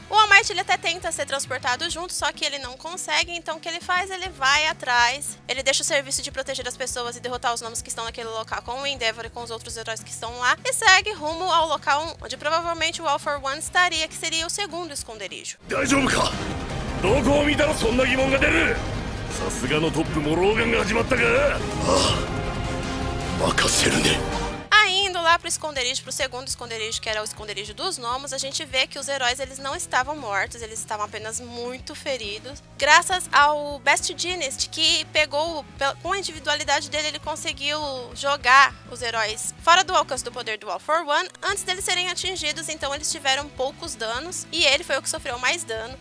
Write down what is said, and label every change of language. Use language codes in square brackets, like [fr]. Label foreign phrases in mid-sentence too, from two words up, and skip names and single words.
[pt] O All Might ele até tenta ser transportado junto, só que ele não consegue, então o que ele faz? Ele vai atrás, ele deixa o serviço de proteger as pessoas e derrotar os gnomos que estão naquele local com o Endeavor e com os outros heróis que estão lá e segue rumo ao local onde provavelmente o All For One estaria, que seria o segundo esconderijo. [ja] さすがのトップも老眼が始まったか。ああ、任せるね。 [pt] Indo lá pro esconderijo, pro segundo esconderijo, que era o esconderijo dos gnomos, a gente vê que os heróis eles não estavam mortos, eles estavam apenas muito feridos. Graças ao Best Jeanist, que pegou, com a individualidade dele, ele conseguiu jogar os heróis fora do alcance do poder do All For One antes deles serem atingidos, então eles tiveram poucos danos e ele foi o que sofreu mais dano.